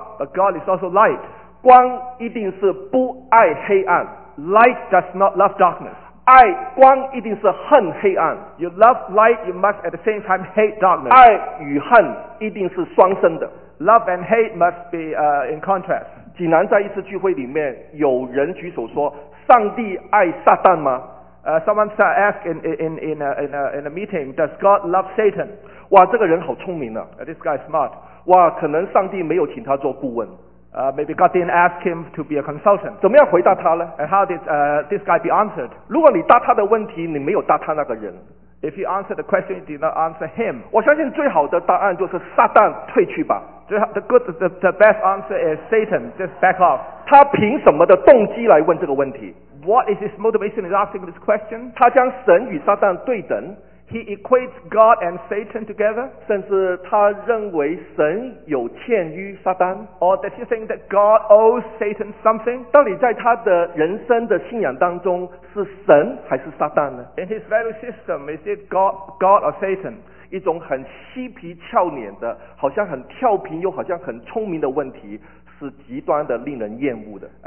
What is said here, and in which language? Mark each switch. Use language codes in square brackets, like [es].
[en] But God is also light. [zh] 光一定是不爱黑暗。 [en] Light does not love darkness. [zh] 爱光一定是恨黑暗。 [en] You love light, you must at the same time hate darkness. [zh] 爱与恨一定是双生的。 [en] Love and hate must be, in contrast. [zh] 济南在一次聚会里面，有人举手说：“上帝爱撒旦吗？” [en] Someone said, "Ask in a meeting, does God love Satan?" [zh] 哇，这个人好聪明啊 [en] ！This guy is smart. [zh] 哇，可能上帝没有请他做顾问。 [en] Maybe God didn't ask him to be a consultant. [zh] 怎么样回答他呢 [en] ？And how did this guy be answered? [zh] 如果你答他的问题，你没有答他那个人。 [en] If you answer the question, you did not answer him. [zh] 我相信最好的答案就是撒旦退去吧。 [en] The best answer is Satan, just back off. [zh] 他凭什么的动机来问这个问题？ [en] What is his motivation in asking this question? [zh] 他将神与撒旦对等。 [en] He equates God and Satan together. [zh] 甚至他认为神有欠于撒旦。 [en] Or does he think that God owes Satan something? [zh] 到底在他的人生的信仰当中是神还是撒旦呢？ [en] In his value system, is it God or Satan? [zh] 一种很嬉皮俏脸的，好像很跳皮又好像很聪明的问题，是极端的令人厌恶的。